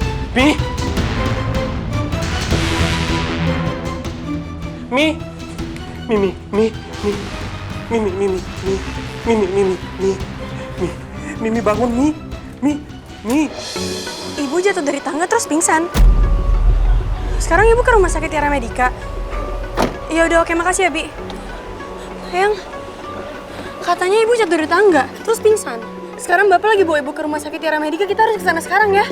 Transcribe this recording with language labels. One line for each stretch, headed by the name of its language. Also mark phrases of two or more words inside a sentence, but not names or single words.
Indonesian: Mi! Mi! Mi, Mi, Mi, Mi. Mi, Mi, Mi, Mi, Mi. Mi, Mi, Mi, Mi, Mi. Mi, Mi, Mi bangun, Mi. Mi, Mi. Ibu jatuh dari tangga terus pingsan. Sekarang ibu ke rumah sakit Tiara Medica. Ya udah oke, makasih ya, Bi. Sayang, katanya ibu jatuh dari tangga terus pingsan. Sekarang bapak lagi bawa ibu ke rumah sakit Tiara Medica, kita harus ke sana sekarang ya.